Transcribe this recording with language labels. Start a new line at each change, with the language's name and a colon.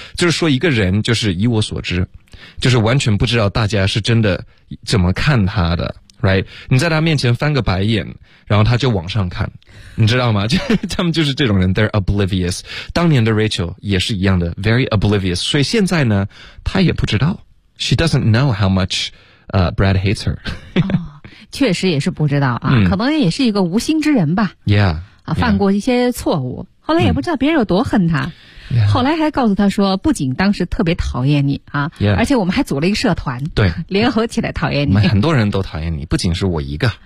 Chinese: 就是说一个人就是以我所知，就是完全不知道大家是真的怎么看他的。
English: Right,
Chinese: 你在他面前翻个白眼，然后他就往上看，你知道吗？就他们就是这种人 ，
English: they're oblivious。
Chinese: 当年的 Rachel 也是一样的 ，
English: very oblivious。
Chinese: 所以现在呢，他也不知道
English: ，she doesn't know how much Brad hates her 、 oh.。
Chinese: 确实也是不知道啊，可能也是一个无心之人吧。
English: Yeah，
Chinese: 啊，犯过一些错误，后来也不知道别人有多恨他。
English: Yeah.
Chinese: 后来还告诉他说，不仅当时特别讨厌你啊，
English: yeah.
Chinese: 而且我们还组了一个社团，对，联合起来讨厌你。我们很多人都讨厌你，不仅是我一个。